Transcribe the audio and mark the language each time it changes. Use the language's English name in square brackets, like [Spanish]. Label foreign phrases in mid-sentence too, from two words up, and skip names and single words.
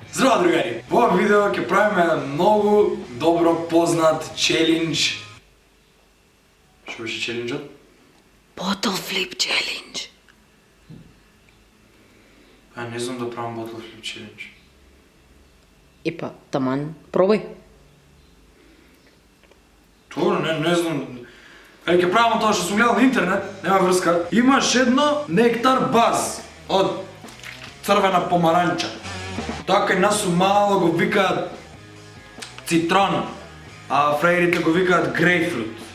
[Macedonian] тоа, другари, во ова видео ќе правиме еден многу добро познат челендж. Што беше челенджот? [English] Bottle flip challenge. [Macedonian] Не знам да правам [English] bottle flip challenge. [Macedonian] Епа, таман, пробај. Тоа не знам. Ќе правам тоа што сум гледал на интернет, нема врска. Имаш едно нектар баз од црвена помаранча. Тоа кај нас у мало го викаат цитрон, а фраерите го викаат грейпфрут.